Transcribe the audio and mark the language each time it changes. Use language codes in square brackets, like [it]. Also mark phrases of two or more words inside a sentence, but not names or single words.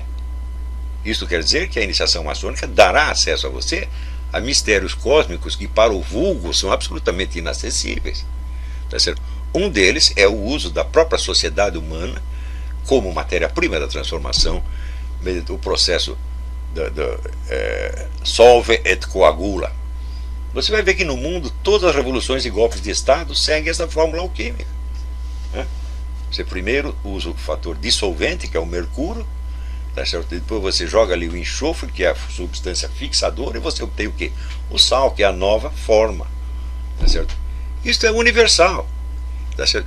[pt] Isso quer dizer que a iniciação maçônica dará acesso a você a mistérios cósmicos que para o vulgo são absolutamente inacessíveis. Tá certo? Um deles é o uso da própria sociedade humana como matéria-prima da transformação, o processo [la] solve et coagula. [pt] Você vai ver que no mundo todas as revoluções e golpes de Estado seguem essa fórmula alquímica. Você primeiro usa o fator dissolvente, que é o mercúrio, tá certo? Depois você joga ali o enxofre, que é a substância fixadora, e você obtém o quê? O sal, que é a nova forma, tá certo? Isso é universal, tá certo?